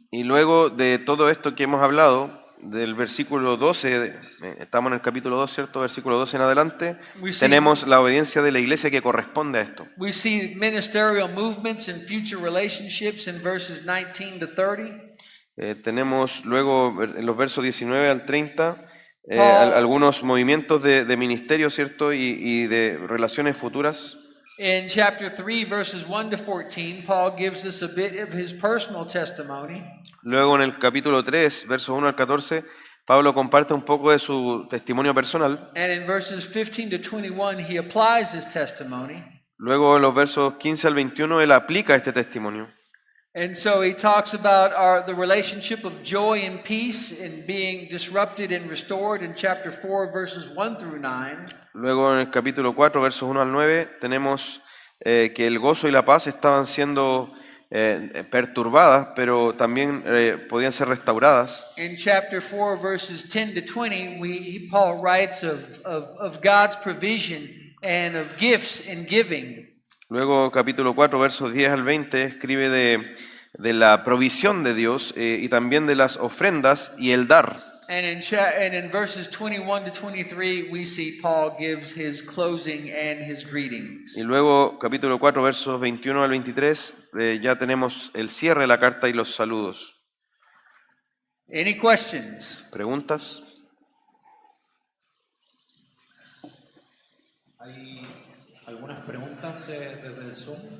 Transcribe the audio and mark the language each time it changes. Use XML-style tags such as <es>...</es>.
<es>Y luego de todo esto que hemos hablado, del versículo 12, estamos en el capítulo 2, ¿cierto? Versículo 12 en adelante, tenemos la obediencia de la iglesia que corresponde a esto.</es> <en>We see ministerial movements and future relationships in verses 19 to 30.</en> <es>Tenemos luego en los versos 19 al 30</es> <en>Paul-</en> <es>algunos movimientos de ministerio, ¿cierto? Y de relaciones futuras.</es> <en>In chapter 3, verses 1 to 14, Paul gives us a bit of his personal testimony.</en> <es>Luego en el capítulo 3, versos 1 al 14, Pablo comparte un poco de su testimonio personal.</es> <en>And in verses 15 to 21, he applies his testimony.</en> <es>Luego en los versos 15 al 21, él aplica este testimonio.</es> <en>And so he talks about the relationship of joy and peace in being disrupted and restored in chapter 4, verses 1 through 9.</en> <es>Luego en el capítulo 4, versos 1 al 9, tenemos que el gozo y la paz estaban siendo perturbadas, pero también podían ser restauradas.</es> <en>In chapter 4, verses 10 to 20, Paul writes of God's provision and of gifts in giving.</en> <es>Luego capítulo 4, versos 10 al 20, escribe de la provisión de Dios y también de las ofrendas y el dar.</es> <en>And in verses 21 to 23, we see Paul gives his closing and his greetings.</en> <es>Y luego capítulo 4, versos 21 al 23, ya tenemos el cierre de la carta y los saludos. Any questions? ¿Preguntas? Hay algunas preguntas desde el Zoom.</es>